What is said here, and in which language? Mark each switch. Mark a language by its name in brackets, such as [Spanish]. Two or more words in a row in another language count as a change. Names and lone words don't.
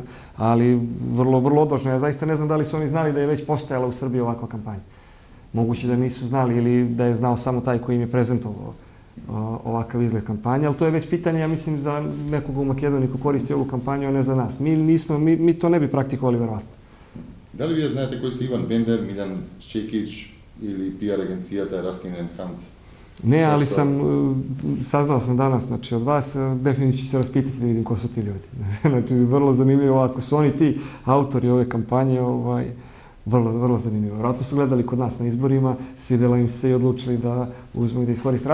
[Serbian] Ali vrlo odvažno. Ja zaista ne znam da li su oni znali da je već postojala u Srbiji ovakva kampanja. Moguće da nisu znali ili da je znao samo taj koji im je prezentovao ovakav izgled kampanje, ali to je već pitanje, ja mislim, za nekoga u Makedoniji ko koristi ovu kampanju, a ne za nas. Mi to ne bi praktikovali, verovatno. [Macedonian] Дали вие знаете кои се Иван Бендер, Милјан Чекич или PR агенцијата Расkin & Hunt? [Serbian] Ne, ali saznao sam danas, znači od vas, definitivno ću se raspitati da vidim ko su ti ljudi. Znači, vrlo zanimljivo, ako su oni ti autori ove kampanje, vrlo zanimljivo. Vratno su gledali kod nas na izborima, svidjela im se i odlučili da uzmu i da iskoriste.